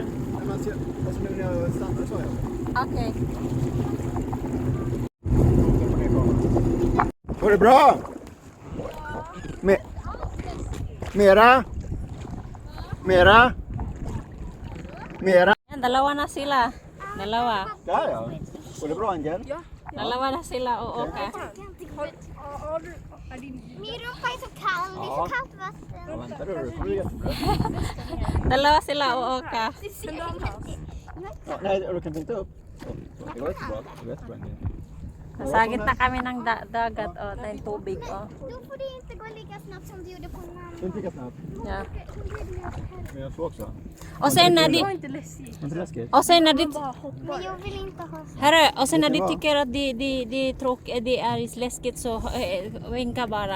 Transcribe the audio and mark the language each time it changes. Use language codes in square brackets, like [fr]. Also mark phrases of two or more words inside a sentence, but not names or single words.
[sv] När man ser, alltså nu när jag stannar så jag. Okej. Går det bra? Mera? Mera? Mera? [tl] Yan, dalawa na sila. Dalawa. [sv] Där ja. Går det bra Angel? [tl] Dalawa na sila, oo ka. [sv] Min rumpa är så kall. Det är så kallt Ja, vatten. vänta du, det får du jättebra. [tl] Dalawa sila, oo ka. [sv] Ja, nej, du kan inte upp. Så, det var jättebra. Det var jättebra Angel. [tl] Sa gitna kami ng dagat, oh, tayong tubig, oh. [sv] Då får det inte gå lika snabbt som du gjorde på Det är namn. inte lika snabbt. Ja. Men jag tror också. Och sen när de, Var inte läskigt. Inte läskigt? och sen när de, Men jag vill inte ha så. herre, och sen när Vet de du vad? tycker att det är läskigt så vinka bara.